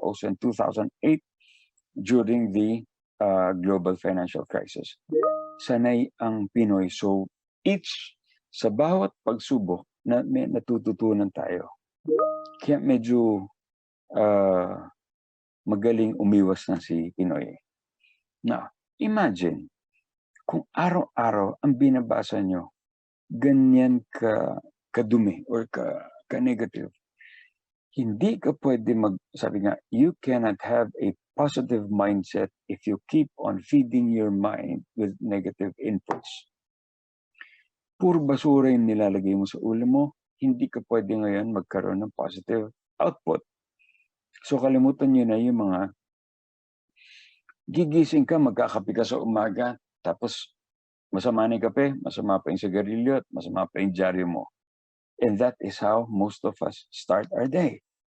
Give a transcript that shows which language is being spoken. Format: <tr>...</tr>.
<en>Also in 2008, during the global financial crisis.</en> <tl>Sanay ang Pinoy. So sa bawat pagsubok, may natututunan tayo. Kaya medyo magaling umiwas na si Pinoy. Now, imagine, kung araw-araw ang binabasa nyo, ganyan kadumi or ka-negative. Hindi ka pwede sabi nga,</tl> <en>you cannot have a positive mindset if you keep on feeding your mind with negative inputs.</en> <tl>Puro basura yung nilalagay mo sa ulo mo, hindi ka pwede ngayon magkaroon ng</tl> <en>positive output.</en> <tl>So kalimutan nyo na yung mga gigising ka, magkakape ka sa umaga, tapos masama na yung kape, masama pa yung sigarilyo, at masama pa yung dyaryo mo.</tl> <en>And that is how most of us start our day.</en>